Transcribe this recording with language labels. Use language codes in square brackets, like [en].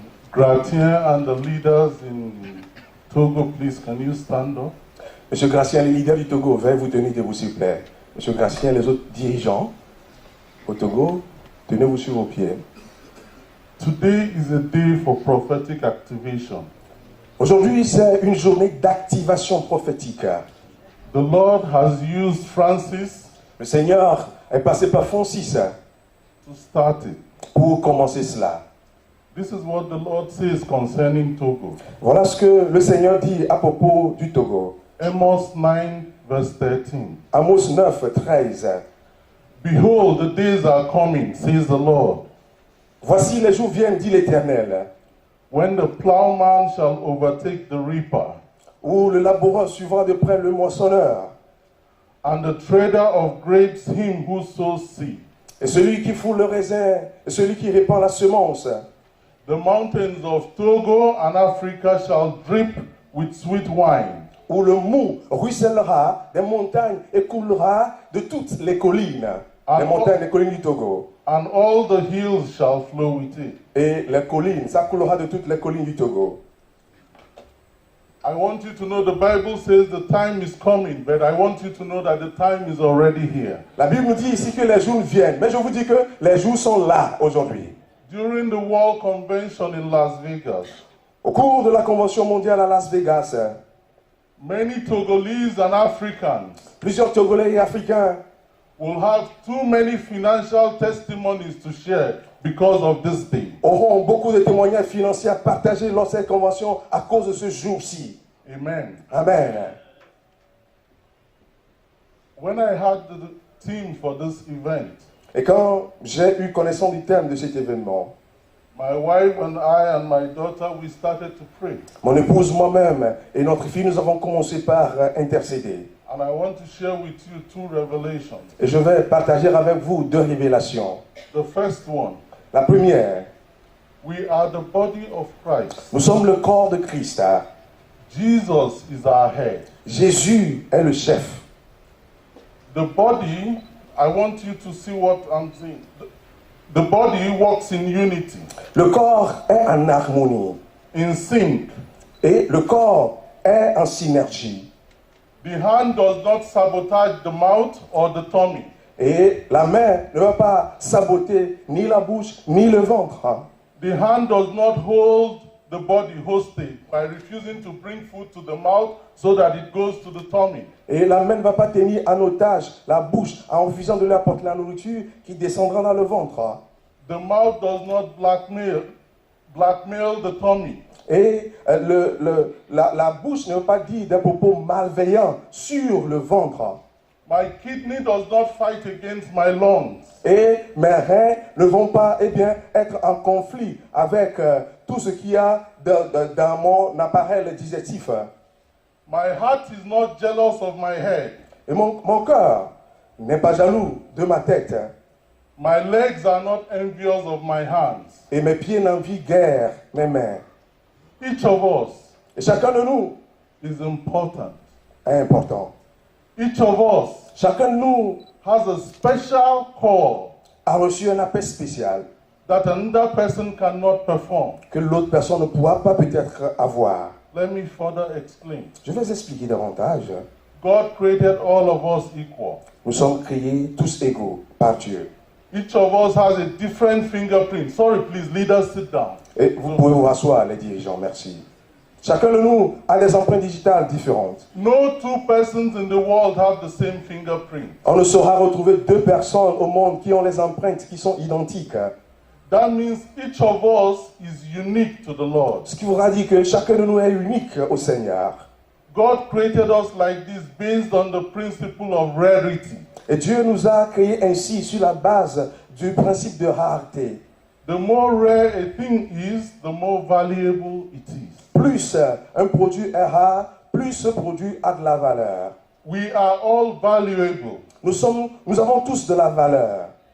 [en] Gratien and the leaders in Togo, please, can you stand up? [fr] Monsieur Gratien, les leaders du Togo, veuillez vous tenir debout, s'il vous plaît. Monsieur Gratien, les autres dirigeants au Togo, tenez-vous sur vos pieds. [en] Today is a day for prophetic activation. [fr] Aujourd'hui, c'est une journée d'activation prophétique. [en] The Lord has used Francis [fr] Le Seigneur est passé par Francis [en] to start it. [fr] pour commencer cela. [en] This is what the Lord says concerning Togo. [fr] Voilà ce que le Seigneur dit à propos du Togo. [en] Amos 9, verse 13. [fr] Amos 9, 13. [en] Behold, the days are coming, says the Lord, [fr] Voici les jours viennent, dit l'Éternel, [en] when the plowman shall overtake the reaper, [fr] où le laboureur suivra de près le moissonneur, [en] and the trader of grapes him who sows seed. [fr] et celui qui foule le raisin, et celui qui répand la semence. [en] The mountains of Togo and Africa shall drip with sweet wine. [fr] Où le mou ruissellera des montagnes et coulera de toutes les collines. Les montagnes, les collines du Togo. [en] And all the hills shall flow with it. [fr] Et les collines, ça coulera de toutes les collines du Togo. [en] I want you to know the Bible says the time is coming, but I want you to know that the time is already here. [fr] La Bible nous dit ici que les jours viennent, mais je vous dis que les jours sont là aujourd'hui. [en] During the World Convention in Las Vegas, [fr] Au cours de la Convention mondiale à Las Vegas, [en] many Togolese and Africans [fr] plusieurs Togolais et Africains [en] will have too many financial testimonies to share because of this day. [fr] auront beaucoup de témoignages financiers à partager lors de cette convention à cause de ce jour-ci. [en] Amen. [fr] Amen. [en] When I had the theme for this event, [fr] Et quand j'ai eu connaissance du thème de cet événement, [en] my wife and I and my daughter, we started to pray. [fr] mon épouse, moi-même et notre fille, nous avons commencé par intercéder. [en] And I want to share with you two revelations. [fr] Et je vais partager avec vous deux révélations. [en] The first one, [fr] La première, [en] we are the body of Christ. [fr] nous sommes le corps de Christ. [en] Jesus is our head. [fr] Jésus est le chef. [en] The body, I want you to see what I'm saying. The body works in unity, [fr] Le corps est en harmonie. [en] in sync. [fr] Et le corps est en synergie. [en] The hand does not sabotage the mouth or the tummy. [fr] Et la main ne va pas saboter ni la bouche ni le ventre. [en] The hand does not hold the body hostage by refusing to bring food to the mouth so that it goes to the tummy. [fr] Et la main ne va pas tenir en otage la bouche en refusant de lui apporter la nourriture qui descendra dans le ventre. [en] The mouth does not blackmail the tummy. [fr] Et la bouche ne veut pas dire des propos malveillants sur le ventre. [en] My kidney does not fight against my lungs. [fr] Et mes reins ne vont pas être en conflit avec tout ce qu'il y a dans mon appareil digestif. [en] My heart is not jealous of my head. [fr] Et mon cœur n'est pas jaloux de ma tête. [en] My legs are not envious of my hands. [fr] Et mes pieds n'envient guère mes mains. [en] Each of us [fr] Et chacun de nous [en] is important. [fr] est important. [en] Each of us [fr] Chacun de nous [en] has a special call [fr] a reçu un appel spécial [en] that another person cannot perform. [fr] que l'autre personne ne pourra pas peut-être avoir. [en] Let me further explain. [fr] Je vais expliquer davantage. [en] God created all of us equal. [fr] Nous sommes créés tous égaux par Dieu. [en] Each of us has a different fingerprint. Sorry, please, leaders, sit down. [fr] Et vous pouvez vous rasseoir, les dirigeants, merci. Chacun de nous a des empreintes digitales différentes. [en] No two persons in the world have the same fingerprint. [fr] On ne saura retrouver deux personnes au monde qui ont les empreintes qui sont identiques. [en] That means each of us is unique to the Lord. [fr] Ce qui voudra dire que chacun de nous est unique au Seigneur. [en] God created us like this based on the principle of rarity. [fr] Et Dieu nous a créés ainsi sur la base du principe de rareté. [en] The more rare a thing is, the more valuable it is. [fr] Plus un produit est rare, plus ce produit a de la valeur. [en] We are all valuable. [fr] Nous avons tous de la valeur.